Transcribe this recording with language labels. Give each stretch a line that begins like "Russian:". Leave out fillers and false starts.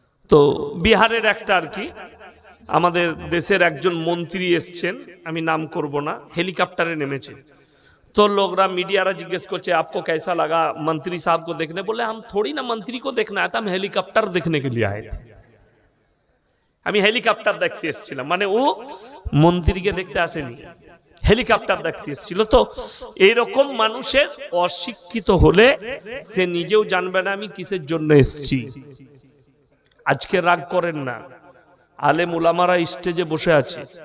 Bangla: তো বিহারের একটা আর কি আমাদের দেশের একজন মন্ত্রী এসছেন, আমি নাম করব না, হেলিকপ্টারে নেমেছে।
Hindi: तो
Bangla: लोगरा मीडिया जिज्ञेस करছে
Hindi: आपको कैसा लगा मंत्री साहब को देखने? बोले हम थोड़ी ना मंत्री को देखना आया था, हम हेलीकॉप्टर देखने के लिए आए थे।
Bangla: আমি হেলিকপ্টার দেখতে এসেছিলাম, মানে ও মন্ত্রীকে দেখতে আসেনি, হেলিকপ্টার দেখতে এসেছিল। তো এইরকম মানুষের অশিক্ষিত হলে সে নিজেও জানবে না আমি কিসের জন্য এসেছি। আজকে রাগ করেন না, আলেম উলামারা স্টেজে বসে আছে।